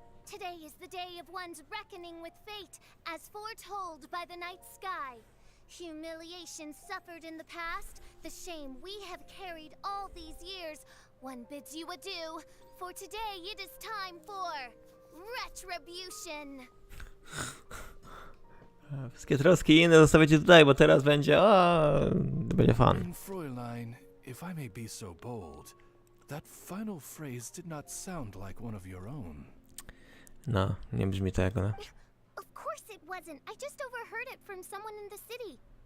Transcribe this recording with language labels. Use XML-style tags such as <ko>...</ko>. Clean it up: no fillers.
<en>Today is the day of one's reckoning with fate, as foretold by the night sky. Humiliation suffered in the past, the shame we have carried all these years. One bids you adieu, for today it is time for retribution.</en> <pl>Wszystkie troski i inne zostawiacie tutaj, bo teraz będzie, to będzie fun.</pl> <en>Fräulein, if I may be so bold, that final phrase did not sound like one of your own.</en> <pl>No, nie brzmi to jak ona.</pl> <en>Of course it wasn't. I just overheard it from someone in the city.</en>